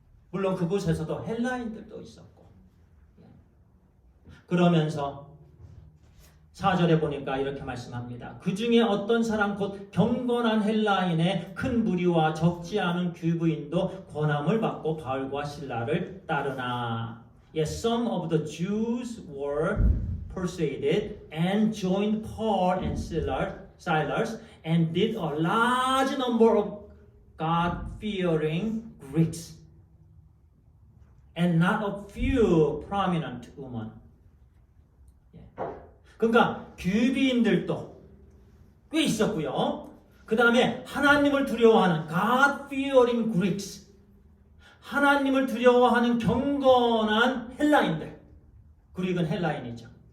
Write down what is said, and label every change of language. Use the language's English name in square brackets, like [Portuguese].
[Korean] 물론 그곳에서도 헬라인들도 있었고. 그러면서 4절에 보니까 이렇게 말씀합니다. 그 중에 어떤 사람 곧 경건한 헬라인의 큰 무리와 적지 않은 귀부인도 권함을 받고 바울과 실라를 따르나. [English] Yes, some of the Jews were persuaded and joined Paul and Silas and did a large number of God-fearing Greeks and not a few prominent women. [Korean] 그러니까 귀비인들도 꽤 있었고요. 그 다음에 하나님을 두려워하는 [English] God-fearing Greeks, [Korean] 하나님을 두려워하는 경건한 헬라인들, 그릭은 헬라인이죠.